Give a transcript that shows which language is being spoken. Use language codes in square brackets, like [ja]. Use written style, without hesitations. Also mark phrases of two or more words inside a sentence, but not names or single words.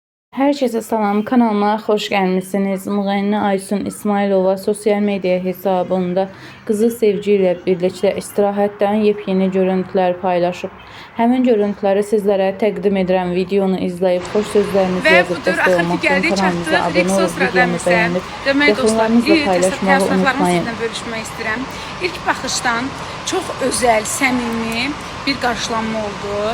[tr] Herkese salam, kanalıma hoş gelmişsiniz. [az] Müğənni Aysun İsmailova sosyal medya hesabında kızı Sevgi ilə birlikdə istirahətdən yepyeni görüntülər paylaşıb. Həmin görüntüləri sizlərə təqdim edirəm. Videonu izləyib xoş sözlərinizi yazıb dəstək olmaq üçün kanalımıza abunə olub videomu bəyənib yaxınlarınızla paylaşmağı unutmayın. Bölüşmək istəyirəm. İlk baxışdan çox özəl, səmimi bir qarşılanma oldu.